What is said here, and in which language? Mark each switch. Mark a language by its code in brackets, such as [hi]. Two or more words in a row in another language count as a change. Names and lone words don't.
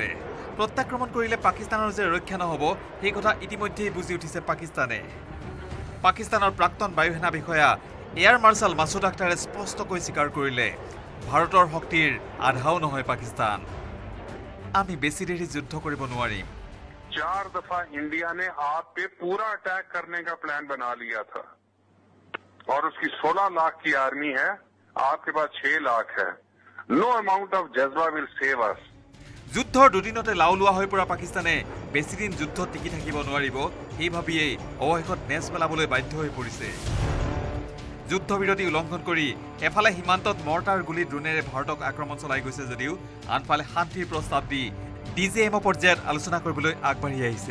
[as] প্ৰত্যাক্ৰমণ কৰিলে পাকিস্তানৰ যে ৰক্ষা নহ'ব সেই কথা ইতিমধ্যেই বুজি উঠিছে পাকিস্তানে। পাকিস্তানৰ প্ৰাক্তন বায়ুসেনা বিষয়া এয়াৰ মাৰ্শ্বাল মাছুদ আখতাৰে স্পষ্টকৈ স্বীকাৰ কৰিলে ভাৰতৰ শক্তিৰ আধাও নহয় পাকিস্তান। আমি বেছি দেৰি যুদ্ধ কৰিব নোৱাৰিম। [hi] 4 दफा इंडिया ने आप पे पूरा अटैक करने का प्लान बना लिया था और उसकी 16 लाख की आर्मी है, आपके पास 6 लाख है। [en] No amount of jazba will save us. [as] যুদ্ধৰ দুদিনতে লাওলোৱা হৈ পৰা পাকিস্তানে বেছি দিন যুদ্ধ টিকি থাকিব নোৱাৰিব এই ভাবিয়েই অৱশেষত নেচ পেলাবলৈ বাধ্য হৈ পৰিছে। যুদ্ধবিৰতি উলংঘন কৰি এফালে সীমান্তত মৰ্টাৰ গুলী ড্ৰোনেৰে ভাৰতক আক্ৰমণ চলাই গৈছে যদিও আনফালে শান্তিৰ প্ৰস্তাৱ দি DGM পৰ্যায়ত আলোচনা কৰিবলৈ আগবাঢ়ি আহিছে।